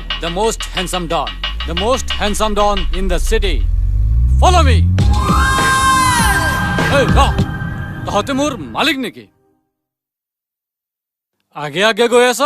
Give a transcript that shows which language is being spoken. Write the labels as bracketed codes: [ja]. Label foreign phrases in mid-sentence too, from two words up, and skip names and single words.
[en] the most handsome don. The most handsome don in the city. Follow me. Hey, no. [as] তহঁতে মোৰ মালিক নেকি? আগে আগে গৈ আছ?